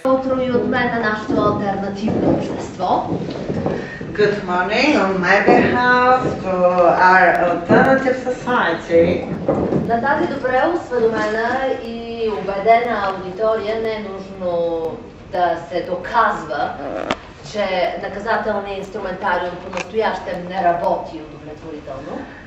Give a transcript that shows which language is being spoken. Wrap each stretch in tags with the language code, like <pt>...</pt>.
<bg>Утро и от мен на нашето алтернативно общество.</bg> <en>Good morning on my behalf to our alternative society.</en> <bg>На тази добре осведомена и убедена аудитория не е нужно да се доказва, че наказателният инструментариум по-настоящем не работи удовлетворително.</bg>